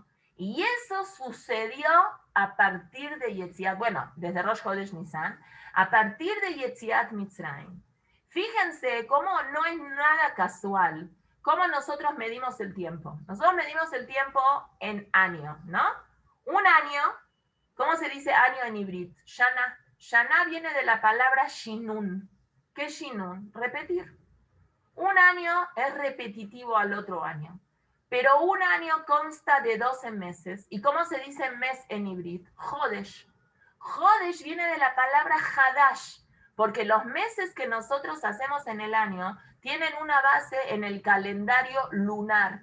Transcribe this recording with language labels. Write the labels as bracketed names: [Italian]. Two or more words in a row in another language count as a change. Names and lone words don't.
[Spanish] Y eso sucedió a partir de Yetziat, bueno, desde Rosh Chodesh Nisan, a partir de [Hebrew] יציאת מצרים. [Spanish] Fíjense cómo no es nada casual, cómo nosotros medimos el tiempo. Nosotros medimos el tiempo en año, ¿no? Un año, ¿cómo se dice año en hibrid? Shana. Shana viene de la palabra shinun. ¿Qué es shinun? Repetir. Un año es repetitivo al otro año. Pero un año consta de 12 meses. ¿Y cómo se dice mes en hibrid? Jodesh. Jodesh viene de la palabra hadash, porque los meses que nosotros hacemos en el año tienen una base en el calendario lunar.